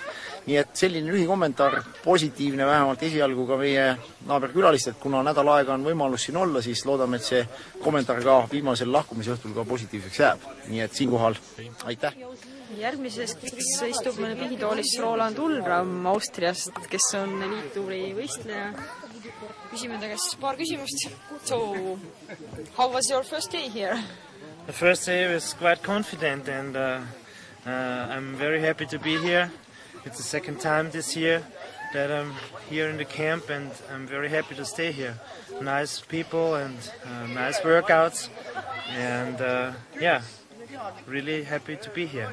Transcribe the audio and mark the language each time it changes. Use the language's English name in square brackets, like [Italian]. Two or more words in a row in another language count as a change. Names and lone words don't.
[Estonian] Nii et selline lühikommentaar, positiivne vähemalt esialgu ka meie naaberkülalistelt, kuna nädal aega on võimalus siin olla, siis loodame, et see kommentaar ka viimasel lahkumise õhtul ka positiivseks jääb. Nii et siinkohal aitäh! Järgmises istub meil pihitoolis Roland Ulram Austriast, kes on eliittuuri võistleja. Küsime ta käest paar küsimust. [English] So, how was your first day here? The first day was quite confident and I'm very happy to be here. It's the second time this year that I'm here in the camp and I'm very happy to stay here. Nice people and nice workouts and really happy to be here.